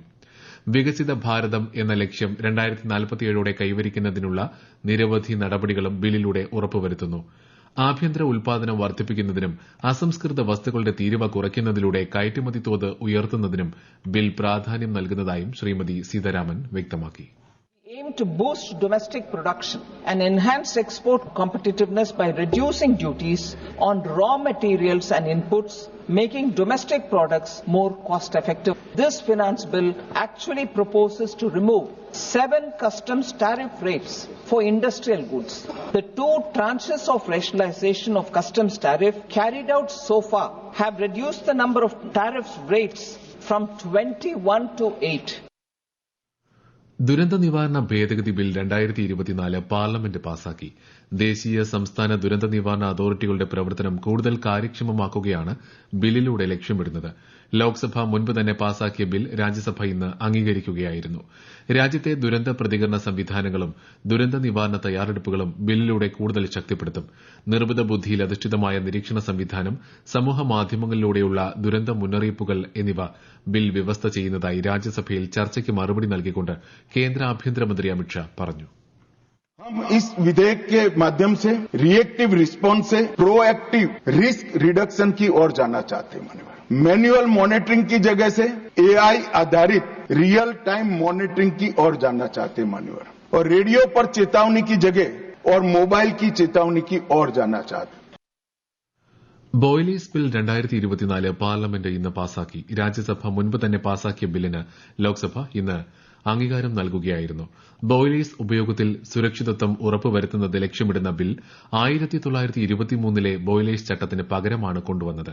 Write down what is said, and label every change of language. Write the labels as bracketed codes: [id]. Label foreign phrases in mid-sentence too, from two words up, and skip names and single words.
[ml] വികസിത ഭാരതം എന്ന ലക്ഷ്യം 2047 കൈവരിക്കുന്നതിനുള്ള നിരവധി നടപടികളും ബില്ലിലൂടെ ഉറപ്പുവരുത്തുന്നു. ആഭ്യന്തര ഉൽപാദനം വർദ്ധിപ്പിക്കുന്നതിനും അസംസ്കൃത വസ്തുക്കളുടെ തീരുവ കുറയ്ക്കുന്നതിലൂടെ കയറ്റുമതി തോത് ഉയർത്തുന്നതിനും ബിൽ പ്രാധാന്യം നൽകുന്നതായും ശ്രീമതി സീതാരാമൻ വ്യക്തമാക്കി. [en] Aim to boost domestic production and enhance export competitiveness by reducing duties on raw materials and inputs, making domestic products more cost effective. This finance bill actually proposes to remove 7 customs tariff rates for industrial goods. The 2 tranches of rationalization of customs tariff carried out so far have reduced the number of tariff rates from 21 to 8. [ml] ദുരന്ത നിവാരണ ഭേദഗതി ബിൽ 2024 പാർലമെന്റ് പാസാക്കി. ദേശീയ സംസ്ഥാന ദുരന്ത നിവാരണ അതോറിറ്റികളുടെ പ്രവർത്തനം കൂടുതൽ കാര്യക്ഷമമാക്കുകയാണ് ബില്ലിലൂടെ ലക്ഷ്യമിടുന്നത്. ലോക്സഭ മുൻപ് തന്നെ പാസാക്കിയ ബിൽ രാജ്യസഭ ഇന്ന് അംഗീകരിക്കുകയായിരുന്നു. രാജ്യത്തെ ദുരന്ത പ്രതികരണ സംവിധാനങ്ങളും ദുരന്ത നിവാരണ തയ്യാറെടുപ്പുകളും ബില്ലിലൂടെ കൂടുതൽ ശക്തിപ്പെടുത്തും. നിർമ്മിത ബുദ്ധിയിൽ അധിഷ്ഠിതമായ നിരീക്ഷണ സംവിധാനം, സമൂഹ മാധ്യമങ്ങളിലൂടെയുള്ള ദുരന്ത മുന്നറിയിപ്പുകൾ എന്നിവ ബിൽ വ്യവസ്ഥ ചെയ്യുന്നതായി രാജ്യസഭയിൽ ചർച്ചയ്ക്ക് മറുപടി നൽകിക്കൊണ്ട് കേന്ദ്ര ആഭ്യന്തരമന്ത്രി അമിത്ഷാ പറഞ്ഞു. [hi] हम इस विधेयक के माध्यम से [en] reactive response [hi] से [en] proactive risk reduction [hi] की ओर जाना चाहते हैं. [en] manual monitoring [hi] की जगह से एआई आधारित [en] real time monitoring [hi] की ओर जाना चाहते हैं और रेडियो पर चेतावनी की जगह और मोबाइल की चेतावनी की ओर जाना चाहते हैं. [ml] ബോയിലേഴ്സ് ബിൽ 2024 പാർലമെന്റ് ഇന്ന് പാസാക്കി. രാജ്യസഭ മുൻപ് തന്നെ പാസാക്കിയ ബില്ലിന് ലോക്സഭ ഇന്ന് അംഗീകാരം നൽകുകയായിരുന്നു. ബോയിലേഴ്സ് ഉപയോഗത്തിൽ സുരക്ഷിതത്വം ഉറപ്പുവരുത്തുന്നത് ലക്ഷ്യമിടുന്ന ബിൽ 1923 ബോയിലേഴ്സ് ചട്ടത്തിന് പകരമാണ് കൊണ്ടുവന്നത്.